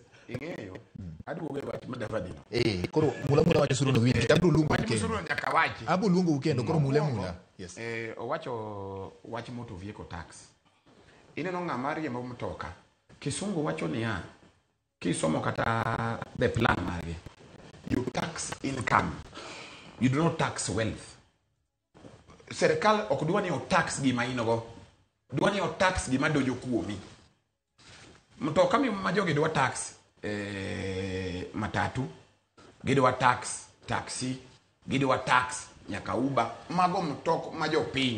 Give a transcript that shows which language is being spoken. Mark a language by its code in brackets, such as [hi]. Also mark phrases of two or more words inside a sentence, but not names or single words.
[luo] ing'eyo aduogo wach madavadi no koro mula wach usuru no winji abro luongo wach usuru nyaka wachi abro luongo kendo koro mula yes owacho wach [en] motor vehicle tax [luo] ineno ng'ama riembo mtoka kisungu wacho niya kisomo kata [en] the plan [luo] mage [en] you tax income, you do not tax wealth. [luo] Serikal ok dwa ni o tax gima inogo, dwa ni o tax gima dojo kuomi. Mtoka mi majogi dwa tax matatu, gidwa tax taxi, gidwa tax nyaka Uber, mago mtok majo piny.